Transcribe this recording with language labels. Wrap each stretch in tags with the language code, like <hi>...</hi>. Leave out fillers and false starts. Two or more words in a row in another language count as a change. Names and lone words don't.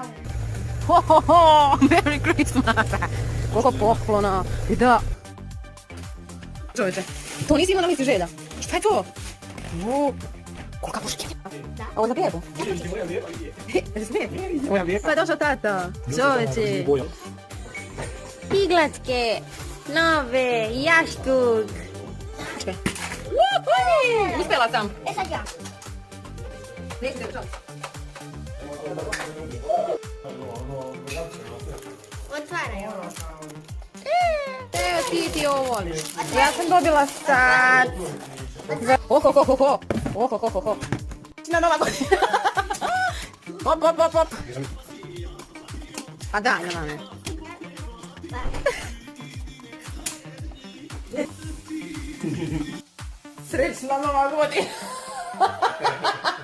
<en>Ho, ho, ho, Merry Christmas!</en> <sr>Koliko poklona. I da. Čovječe, to nisi imao na listi želja. Šta je to? Kolika buškinja. Ovo za bebu? Je za bebu? Pa je došao tata. Čovječe. Iglatke, nove, jaštuk. Čekaj. Uspjela sam. E sad ja. Neću te čovječe. Otvaraj ovo. Evo ti ovo voliš. Ja sam dobila sat. Oho, ho, ho, ho. Oho, ho, ho, ho. Na nova godina. Hop, hop, hop, hop. A daj, na mame. Srećna nova godina.</sr>